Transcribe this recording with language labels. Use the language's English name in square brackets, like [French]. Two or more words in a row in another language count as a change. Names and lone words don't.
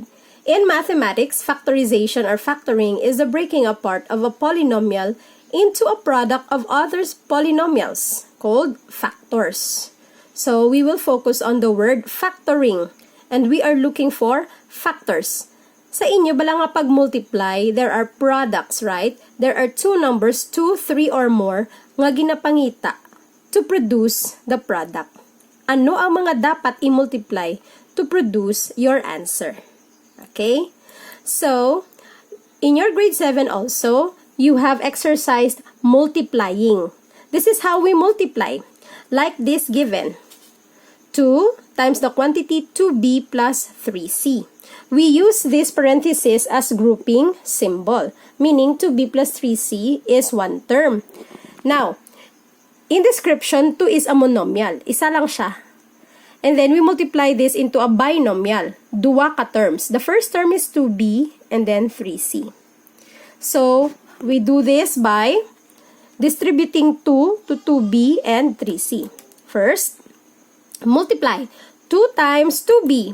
[English] In mathematics, factorization or factoring is the breaking apart of a polynomial into a product of other polynomials called factors. So, we will focus on the word factoring and we are looking for factors. [Hiligaynon] Sa inyo, bala nga pag-multiply, [English] there are products, right? There are two numbers, 2, 3, or more, [Hiligaynon] nga ginapangita [English] to produce the product. [Hiligaynon] Ano ang mga dapat i-multiply [English] to produce your answer? Okay? So, in your grade 7 also, you have exercised multiplying. This is how we multiply. Like this given. 2 times the quantity 2b plus 3c. We use this parenthesis as grouping symbol, meaning 2b plus 3c is one term. Now, in description, 2 is a monomial. [Hiligaynon] Isa lang siya. [English] And then we multiply this into a binomial. [Hiligaynon] Dua ka terms. [English] The first term is 2b and then 3c. So, we do this by distributing 2 to 2b and 3c. First, multiply 2 times 2b.